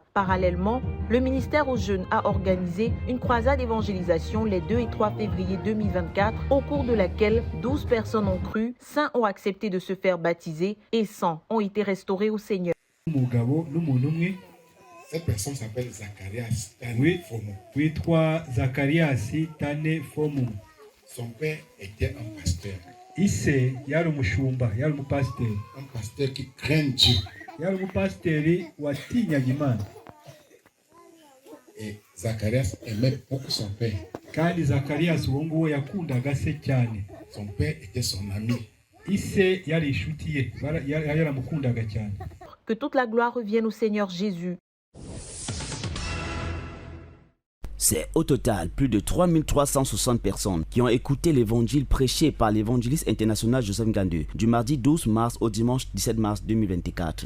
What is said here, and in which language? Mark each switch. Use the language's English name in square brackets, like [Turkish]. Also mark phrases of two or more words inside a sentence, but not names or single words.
[French] Parallèlement, le ministère aux jeunes a organisé une croisade d'évangélisation les 2 et 3 février 2024 au cours de laquelle 12 personnes ont cru, 5 ont accepté de se faire baptiser et 100 ont été restaurés au Seigneur. Cette personne s'appelle Zacharias Tane Fomo. Oui, Zacharias Tane Fomo. Son père était un pasteur. [Kinyarwanda] Ise yari umushumba, yari umupasiteri. [French] Un pasteur qui craint Dieu. [Kinyarwanda] Yari umupasiteri watinyaga Imana. [French] Et Zacharias aimait beaucoup son père. [Kinyarwanda] Kandi Zacharias uwo nguwo yakundaga se cyane. [French] Son père était son ami. [Kinyarwanda] Ise yari inshuti ye, yaramukundaga cyane. [French] Que toute la gloire revienne au Seigneur Jésus. C'est au total plus de 3360 personnes qui ont écouté l'évangile prêché par l'évangéliste international Joseph Ngandu du mardi 12 mars au dimanche 17 mars 2024.